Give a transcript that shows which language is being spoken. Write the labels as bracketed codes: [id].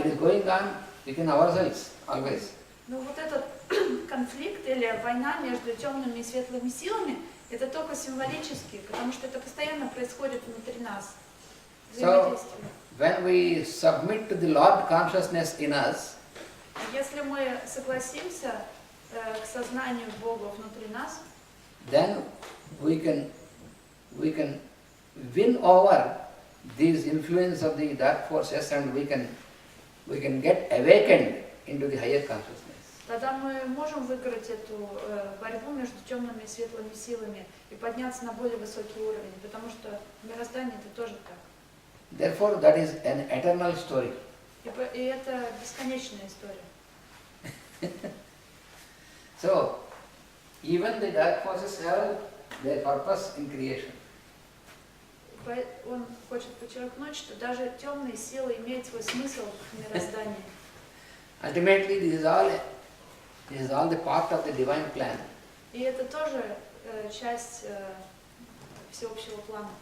[en] It is going on within ourselves always. [ru] Но вот этот конфликт или война между темными и светлыми силами, это только символически, потому что это постоянно происходит внутри нас. Взаимодействие. [en] When we submit to the Lord consciousness in us, [ru] Если мы согласимся к сознанию Бога внутри нас, [en] then we can win over these influence of the dark forces and we can get awakened into the higher consciousness. [ru] тогда мы можем выиграть эту борьбу между темными и светлыми силами и подняться на более высокий уровень, потому что в мироздании это тоже так. [en] Therefore, that is an eternal story. [ru] И это бесконечная история. [en] So, even the dark forces have their purpose in creation. [ru] Он хочет подчеркнуть, что даже темные силы имеют свой смысл в мироздании. [en] Ultimately, this is all the part of the divine plan. [ru] И это тоже часть всеобщего плана.